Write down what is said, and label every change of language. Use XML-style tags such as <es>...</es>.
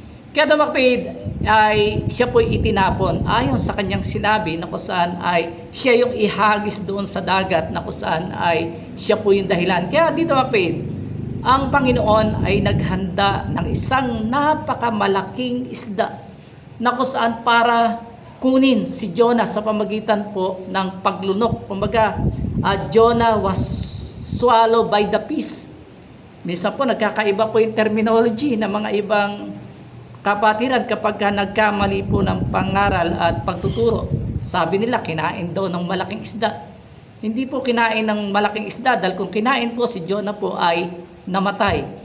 <tl>Kaya kapatid, ay siya po'y itinapon ayon sa kanyang sinabi, na kung saan ay siya yung ihagis doon sa dagat, na kung saan ay siya po yung dahilan. Kaya dito kapatid, ang Panginoon ay naghanda ng isang napakamalaking isda, na kung saan para kunin si Jonah sa pamagitan po ng paglunok.</tl> <en>Kumbaga, Jonah was swallowed by the fish.</en> <tl>Minsan po nagkakaiba po yung terminology ng mga ibang kapatiran kapag nagkamali po ng pangaral at pagtuturo. Sabi nila, kinain daw ng malaking isda. Hindi po kinain ng malaking isda, dahil kung kinain po si Jonah po ay namatay.</tl>